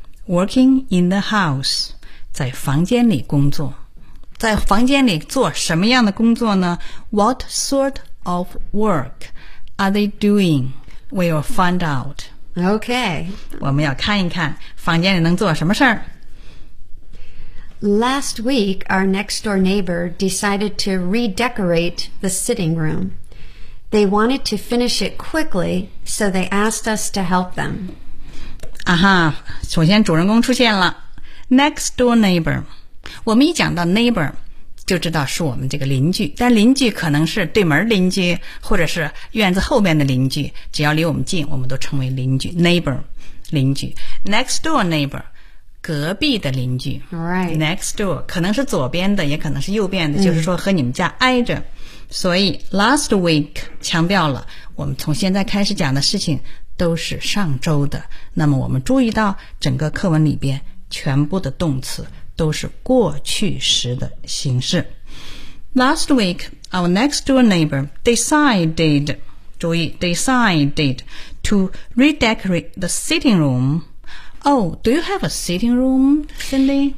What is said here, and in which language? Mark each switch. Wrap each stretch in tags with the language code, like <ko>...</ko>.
<en>Working in the house.</en> <zh>在房间里工作。在房间里做什么样的工作呢？</zh> <en>What sort of work? Are they doing? We'll find out. Okay.</en> <zh>我们要看一看房间里能做什么事儿。</zh> <en>Last week, our next door neighbor decided to redecorate the sitting room. They wanted to finish it quickly, so they asked us to help them.</en> <zh>啊哈，首先主人公出现了。 Next door neighbor. 我们一讲到 neighbor,就知道是我们这个邻居，但邻居可能是对门邻居，或者是院子后面的邻居，只要离我们近，我们都称为邻居 neighbor, 邻居 next door neighbor, 隔壁的邻居</zh> <en>right</en> <zh>next door, 可能是左边的，也可能是右边的，就是说和你们家挨着。所以 last week 强调了，我们从现在开始讲的事情都是上周的。那么我们注意到整个课文里边全部的动词都是过去时的形式。</zh> <en>Last week, our next door neighbor decided, 注意 decided to redecorate the sitting room. Oh, do you have a sitting room, Cindy?</en>